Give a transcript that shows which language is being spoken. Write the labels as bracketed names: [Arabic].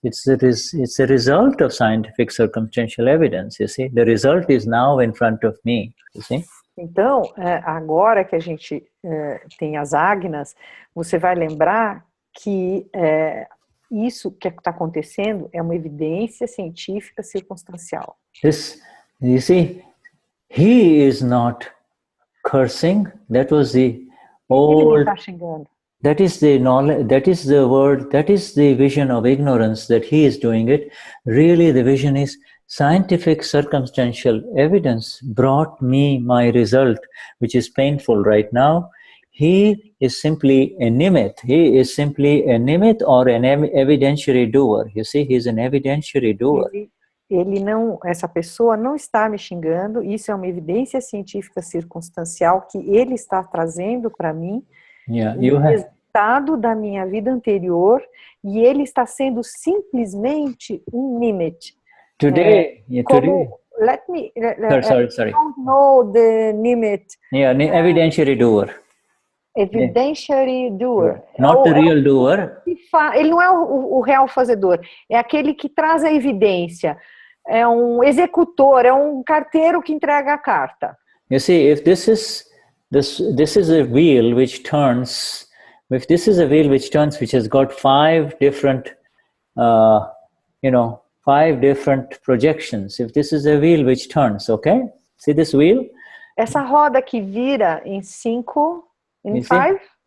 [English] It's a result of scientific circumstantial evidence, you see. The result is now in front of me, you see. [Portuguese] Então, agora que a gente tem as Agnas, você vai lembrar que isso que está acontecendo é uma evidência científica circunstancial. [English] This, you see, he is not cursing. That was the old. [Portuguese] Ele não está xingando. [English] That is the knowledge. That is the word. That is the vision of ignorance that he is doing it. Really, the vision is scientific circumstantial evidence brought me my result, which is painful right now. He is simply a nimit. He is simply a nimit or an evidentiary doer. You see, he is an evidentiary doer. [Portuguese] Ele não, essa pessoa não está me xingando. Isso é uma evidência científica circunstancial que ele está trazendo para mim. O resultado da minha vida anterior, e ele está sendo simplesmente um nimit. [English] Today, let me. Sorry. I don't know the nimit. Evidentiary doer. Evidentiary doer. Not the real doer. [Portuguese] Ele não é o real fazedor. É aquele que traz a evidência. É um executor. É um carteiro que entrega a carta. [English] You see, if this is a wheel which turns. If this is a wheel which turns, which has got 5 different, 5 different projections. If this is a wheel which turns, okay? See this wheel? [Portuguese] Essa roda que vira em 5, [English] in 5?